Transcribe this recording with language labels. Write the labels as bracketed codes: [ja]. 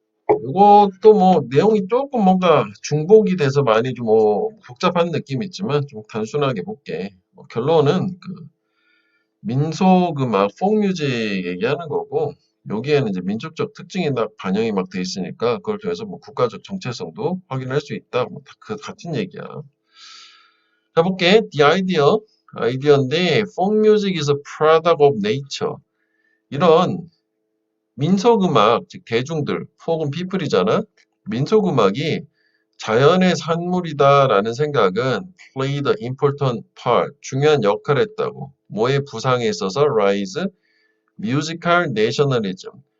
[ko] 이것도 뭐 내용이 조금 뭔가 중복이 돼서 많이 좀 뭐 복잡한 느낌이 있지만 좀 단순하게 볼게. 결론은 그 민속음악, 폭뮤직 얘기하는 거고 여기에는 이제 민족적 특징이 딱 반영이 막 돼 있으니까 그걸 통해서 뭐 국가적 정체성도 확인할 수 있다. 뭐 그 같은 얘기야. 자 볼게. [en] The idea. [ko] 아이디어인데 [en] folk music is a product of nature. [ko] 이런 민속음악, 즉 대중들, folk은 people이잖아. 민속음악이 자연의 산물이다라는 생각은 [en] played an important part, [ko] 중요한 역할을 했다고. 뭐의 부상에 있어서 rise, [en] musical nationalism.